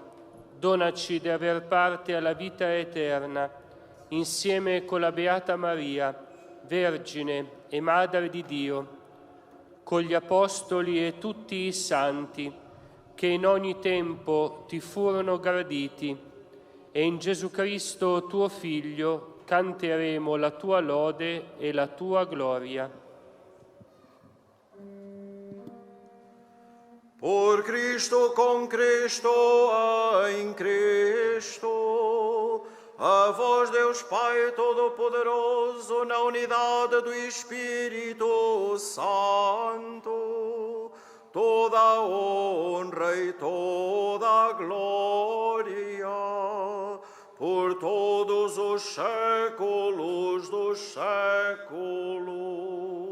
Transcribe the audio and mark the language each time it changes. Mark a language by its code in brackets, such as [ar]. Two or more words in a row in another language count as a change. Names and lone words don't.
[it] Donaci di aver parte alla vita eterna, insieme con la Beata Maria, Vergine e Madre di Dio, con gli Apostoli e tutti i Santi, che in ogni tempo ti furono graditi, e in Gesù Cristo, tuo Figlio, canteremo la tua lode e la tua gloria. [pt] Por Cristo, com Cristo, em Cristo, a vós, Deus Pai Todo-Poderoso, na unidade do Espírito Santo, toda a honra e toda a glória, por todos os séculos dos séculos.